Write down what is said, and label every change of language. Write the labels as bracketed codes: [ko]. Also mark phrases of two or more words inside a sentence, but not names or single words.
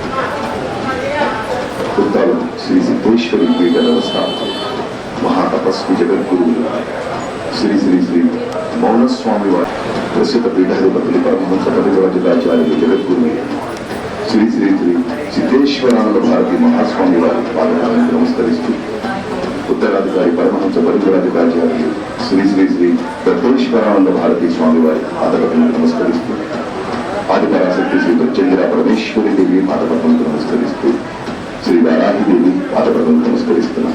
[te] उत्तरं श्री सिद्धेश्वरी पीठ व्यवस्थापक महातपस्वी जगद्गुरु श्री श्री श्री मौन स्वामी वाరి ప్రస్తుత పీఠాధిపతులు పరమహంస పరివ్రాజకాచార్యులు జగద్గురు శ్రీ శ్రీ శ్రీ సిద్ధేశ్వరానంద భారతి మహాస్వామి వారి పాదపద్మాలకు నమస్కరిస్తూ ఉత్తరాధికారి పరమహంస పరివ్రాజకాచార్యులు శ్రీ శ్రీ శ్రీ దత్తేశ్వరానంద భారతి స్వామి వారి పాదపద్మాలకు నమస్కరిస్తూ ఆదిపరాశక్తి శ్రీ ప్రత్యంగిరా పరమేశ్వరి దేవి పాదపద్మాలకు నమస్కరిస్తూ శ్రీ వారాహిదేవి పాదపద్మాలకు నమస్కరిస్తున్నాం.